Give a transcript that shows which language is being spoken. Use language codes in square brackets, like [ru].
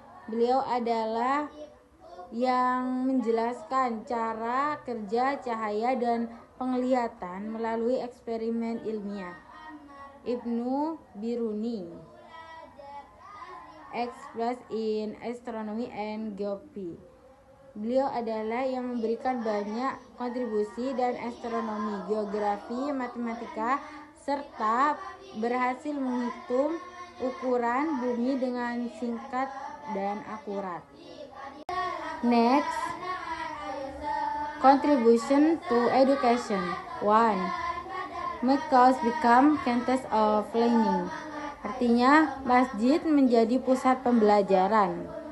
[id] Beliau adalah yang menjelaskan cara kerja cahaya dan penglihatan melalui eksperimen ilmiah. [en] Ibnu Biruni, experts in astronomy and geography. [id] Beliau adalah yang memberikan banyak kontribusi dan astronomi, geografi, matematika, serta berhasil menghitung ukuran bumi dengan singkat dan akurat. [en] Next, contribution to education. 1. Mosques become centers of learning. [id] Artinya, masjid menjadi pusat pembelajaran.